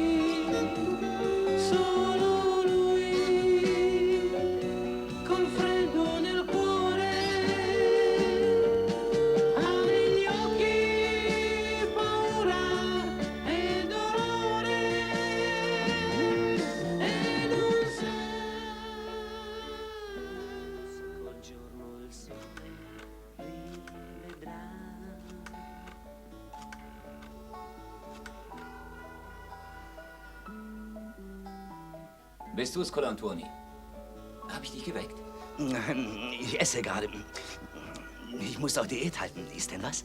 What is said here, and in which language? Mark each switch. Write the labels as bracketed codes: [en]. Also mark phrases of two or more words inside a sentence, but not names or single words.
[it] solo lui, col freddo nel cuore, ha negli occhi paura e dolore, e non sa col giorno il sole rivedrà. [de] Bist du's, Colantoni? Hab ich dich geweckt? Ich esse gerade. Ich muss auch Diät halten. Ist denn was?